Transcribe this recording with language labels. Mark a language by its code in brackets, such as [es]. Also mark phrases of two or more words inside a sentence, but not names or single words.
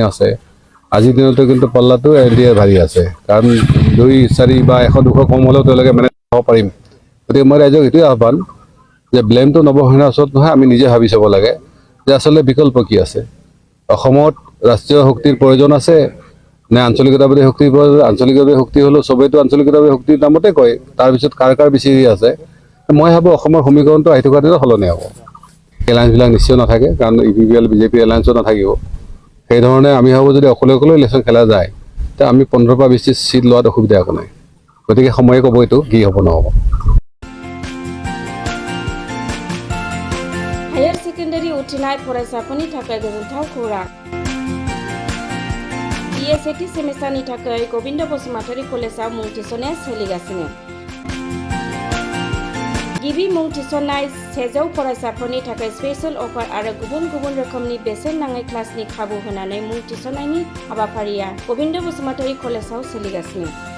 [as] আছে আজিৰ দিনতো কিন্তু পাল্লাটো NDAৰ ভাৰী আছে কাৰণ 2-4 বা 100-200 কম হ'লেও তেওঁলোকে মেনেজ কৰিব পাৰিম গতিকে মই ৰাইজক এইটোৱে আহ্বান যে ব্লেমটো নৱসেনাৰ ওচৰত নহয় আমি নিজে ভাবি চাব লাগে যে আচলতে বিকল্প কি আছে অসমত ৰাষ্ট্ৰীয় শক্তিৰ প্ৰয়োজন আছে নে আঞ্চলিকতাবাদী শক্তিৰ প্ৰয়োজন আঞ্চলিকতাবাদী শক্তি হ'লেও চবেইতো আঞ্চলিকতাবাদী শক্তিৰ নামতে কয় তাৰপিছত কাৰ বিচাৰি আছে মই ভাবোঁ অসমৰ সমীকৰণটো আহি থকা দিনত সলনি হ'ব এলায়েন্সবিলাক নিশ্চয় নাথাকে, কাৰণ UPPL BJP এলায়েন্সো নাথাকিব। সেইধৰণে আমি ভাবোঁ যদি অকলে অকলে ইলেকশ্যন খেলা যায় তে আমি 15 পৰা 20 চিট লোৱাত অসুবিধা একো নাই। গতিকে সময়ে ক'ব এইটো কি হ'ব নহ'ব। [brx] हायर सेकेन्डारि उथ्रिनाय फरायसाफोरनि थाखाय गोजोनथाव खौरां। BA सेथि सेमिस्टारनि थाखाय गबिन्द बसुमतारी कलेजाव मुं थिसननाया सोलिगासिनो। गिबि मुं थिसननाय 100 फरायसाफोरनि थाखाय स्पेशल अफार आरो गुबुन गुबुन रोखोमनि बेसेन नाङै क्लासनि खाबु होनानै मुं थिसननायनि हाबाफारिया गबिन्द बसुमतारी कलेजाव सोलिगासिनो।